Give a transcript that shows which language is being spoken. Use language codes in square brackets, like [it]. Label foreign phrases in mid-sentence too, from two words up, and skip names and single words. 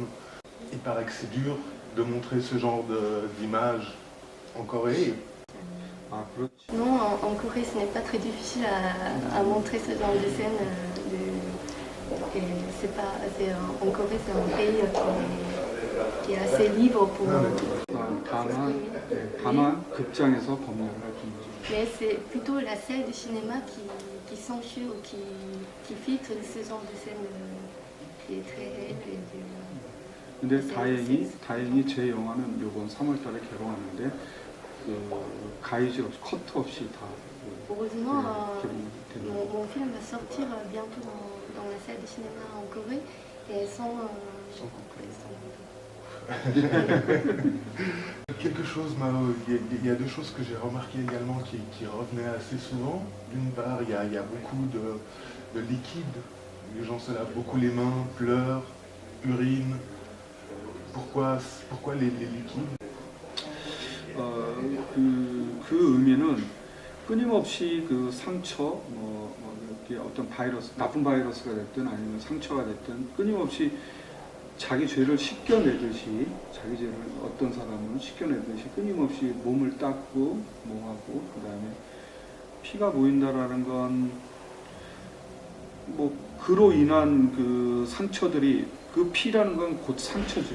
[fr] Il paraît que c'est dur de montrer ce genre d'image en Corée. Non, en Corée, ce n'est pas très difficile à montrer ce genre de scène. En Corée, c'est un pays qui est assez libre pour. [ko] 다만 극장에서 법률을 할 뿐이죠. [fr] Mais c'est plutôt la salle de cinéma qui censure, qui filtre ce genre de scène qui est très réel. [ko] 근데 다행히 제 영화는 이번 3월달에 개봉하는데 가이즈 없이 커트 없이 다. [fr] Heureusement, mon film va sortir bientôt dans la salle de cinéma en Corée et sans Quelque chose, Mao, il y a deux choses que j'ai remarquées également qui revenaient assez souvent. D'une part, il y a beaucoup de liquide. Les gens se lavent beaucoup les mains, pleurent, urinent. Pourquoi les liquides? [ko] 그 의미는 끊임없이 그 상처, 이렇게 어떤 바이러스, 나쁜 바이러스가 됐든 아니면 상처가 됐든 끊임없이 자기 죄를 씻겨내듯이 어떤 사람은 씻겨내듯이 끊임없이 몸을 닦고 뭐하고 그다음에 피가 보인다라는 건 뭐 그로 인한 그 상처들이 그 피라는 건 곧 상처죠.